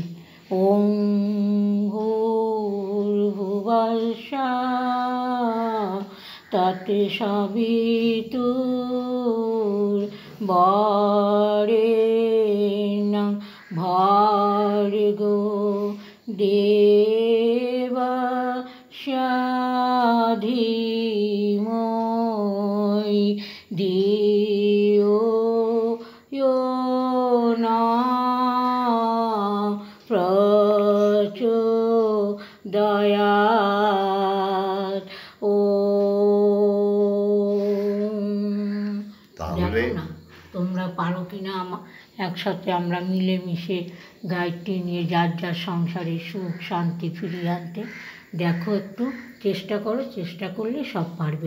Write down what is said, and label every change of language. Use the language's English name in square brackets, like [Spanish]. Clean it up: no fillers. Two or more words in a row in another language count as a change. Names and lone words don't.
[Sanskrit] ওং ভূর্ভুবস্সুঃ তৎসবিতুর্বরেণ্যং ভর্গো দেবস্য ধীমহি ধিয়ো यो नः প্রচোদয়াৎ। [Bangla] তাহলে দেখো না তোমরা পারো কিনা একসাথে আমরা মিলেমিশে গায়ত্রী নিয়ে যার যার সংসারে সুখ শান্তি ফিরিয়ে আনতে। দেখো একটু চেষ্টা করো, চেষ্টা করলে সব পারবে।